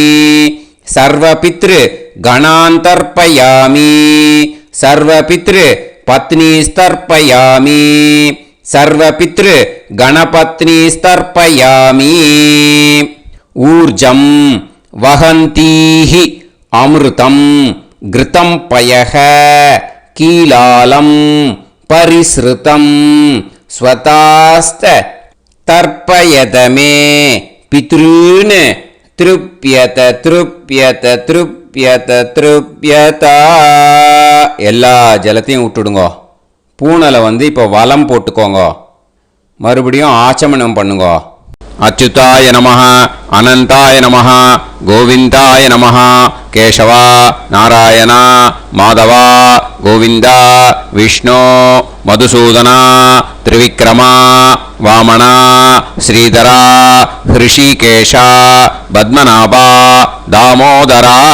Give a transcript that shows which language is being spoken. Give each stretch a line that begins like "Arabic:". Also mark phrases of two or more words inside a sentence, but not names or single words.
Sanskrit: सर्वपितृ गणान् तर्पयामि. सर्वपितृ पत्नीस्तर्पयामि. सर्वपितृ गणपत्नीस्तर्पयामि. ऊर्जं वहन्तीः अमृतं घृतं पयः कीलालं परिस्रुतं स्वधास्थ तर्पयतमे पितॄन् तृप्यत तृप्यत तृप्यत तृप्यता.
Tamil: எல்லா ஜலத்தையும் விட்டுடுங்கோ. பூனலை இப்போ வலம் போட்டுக்கோங்க. மறுபடியும் ஆச்சமனம் பண்ணுங்க.
Sanskrit: अच्युताय नमः अनन्ताय नमः गोविन्दाय नमः केशवा नारायण माधवा गोविन्दा विष्णु मधुसूदना त्रिविक्रमा वामना श्रीधरा हृषीकेशा पद्मनाभा दामोदरा.